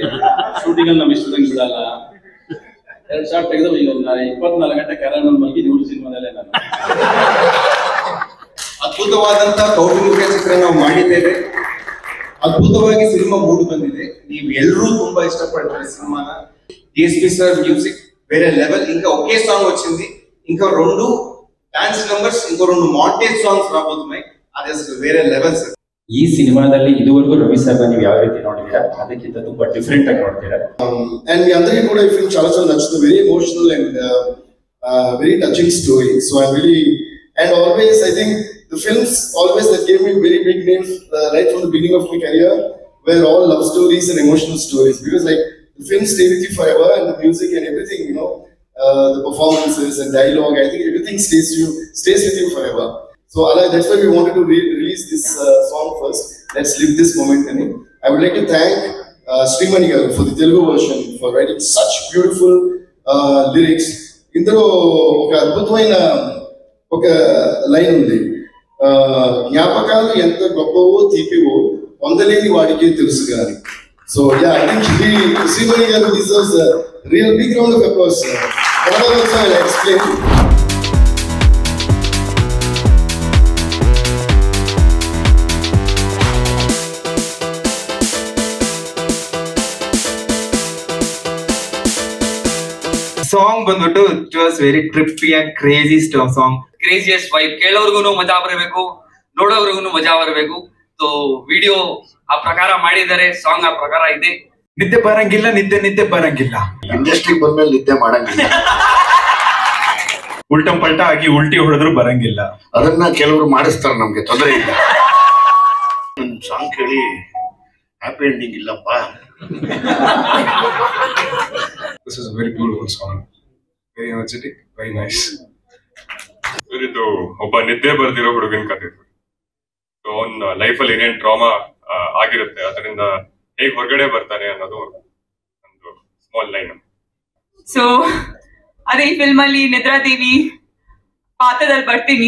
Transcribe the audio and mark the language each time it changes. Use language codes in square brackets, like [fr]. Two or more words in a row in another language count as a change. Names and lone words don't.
[kn] ಶೂಟಿಂಗ್ ಅಲ್ಲಿ ನಮ್ ಇಷ್ಟದಂಗೆ ಬಿಡಲ್ಲ. 2 ಶಾಟ್ ತೆಗೆದು ಈಗ 24 ಗಂಟೆ ಕ್ಯಾರನ್ ಮಲಗಿ ಇವ್ರ ಸಿನಿಮಾದಲ್ಲೇ ನಾನು. ಅದ್ಭುತವಾದಂತ ಕೌಟುಂಬಿಕ ಚಿತ್ರ ನಾವು ಮಾಡಿದ್ದೇವೆ. ಅದ್ಭುತವಾಗಿ ಸಿನಿಮಾ ಮೂಡ್ ಬಂದಿದೆ. ನೀವು ಎಲ್ಲರೂ ತುಂಬಾ [te] ఇష్టపడతారు సినిమాన. డిఎస్పి సార్ మ్యూజిక్ వేరే లెవెల్. ఇంకా ఒకే సాంగ్ వచ్చింది, ఇంకా 2 [en] dance numbers, [te] ఇంకో 2 [en] montage songs [te] రాబోతున్నాయి. అది అసలు వేరే లెవెల్ సార్. [kn] ಈ ಸಿನಿಮಾದಲ್ಲಿ ಇದುವರೆಗೂ ರವಿ ಸರ್ ನೀವು ಯಾವ ರೀತಿ ನೋಡಿದ್ದೀರಾ? ಅದಕ್ಕಿಂತ ತುಂಬಾ ಡಿಫ್ರೆಂಟ್ ಆಗಿ ನೋಡ್ತೀರಾ? [te] అండ్ మీ అందరికీ కూడా ఈ ఫిల్మ్ చాలా చాలా నచ్చుతుంది. [en] very emotional and very touching story. so I really and always I think the films always that gave me very big names right from the beginning of my career were all love stories and emotional stories, because like the films stay with you forever, and the music and everything, you know, the performances and dialogue, I think everything stays with you forever. So that's why we wanted to release this song first. Let's live this moment. And I would like to thank Srimani garu for the Telugu version, for writing such beautiful lyrics. [te] ఇందులో ఒక అద్భుతమైన ఒక లైన్ ఉంది, జ్ఞాపకాలు ఎంత గొప్పవో తీపివో పొందలేని వాడికే తెలుసు గాని. [en] so ya, I think శ్రీమణి గారు deserves a real big round of applause. What else I will explain. [kn] ಸಾಂಗ್ ಬಂದ್ಬಿಟ್ಟು [en] it was very trippy and crazy song. craziest vibe. [kn] ಕೇಳೋರ್ಗು ಮಜಾ ಬರಬೇಕು, ನೋಡೋರ್ಗು ಮಜಾ ಬರಬೇಕು. ಸೊ ವಿಡಿಯೋ ಆ ಪ್ರಕಾರ ಮಾಡಿದ್ದಾರೆ, ಸಾಂಗ್ ಆ ಪ್ರಕಾರ ಇದೆ. ನಿದ್ದೆ ಬರಂಗಿಲ್ಲ, ನಿದ್ದೆ ಬರಂಗಿಲ್ಲ. ಇಂಡಸ್ಟ್ರಿಗೆ ಬಂದ್ಮೇಲೆ ನಿದ್ದೆ ಮಾಡಂಗಿಲ್ಲ. ಉಲ್ಟಂ ಪಲ್ಟ ಆಗಿ ಉಲ್ಟಿ ಹೊಡೆದ್ರು ಬರಂಗಿಲ್ಲ. ಅದನ್ನ ಕೆಲವರು ಮಾಡಿಸ್ತಾರೆ, ನಮ್ಗೆ ತೊಂದರೆ ಇಲ್ಲ. ಸಾಂಗ್ ಕೇಳಿ [en] happy ending [kn] ಇಲ್ಲಪ್ಪ. [en] This is a very beautiful song, very energetic, very nice. [kn] ಇದು ಒಬ್ಬ ನಿದ್ದೆ ಬರ್ದಿರೋ ಹುಡುಗನ ಕಥೆ. ಸೊ ಅವನ ಲೈಫಲ್ಲಿ ಏನೇನ್ ಟ್ರಾಮಾ ಆಗಿರುತ್ತೆ, ಅದರಿಂದ ಹೇಗೆ ಹೊರಗಡೆ ಬರ್ತಾನೆ ಅನ್ನೋದು ಒಂದು [en] small line. [kn] ಸೊ ಅದೇ ಈ ಫಿಲ್ಮ್ ಅಲ್ಲಿ ನಿದ್ರಾದೇವಿ ಪಾತ್ರದಲ್ಲಿ ಬರ್ತೀನಿ.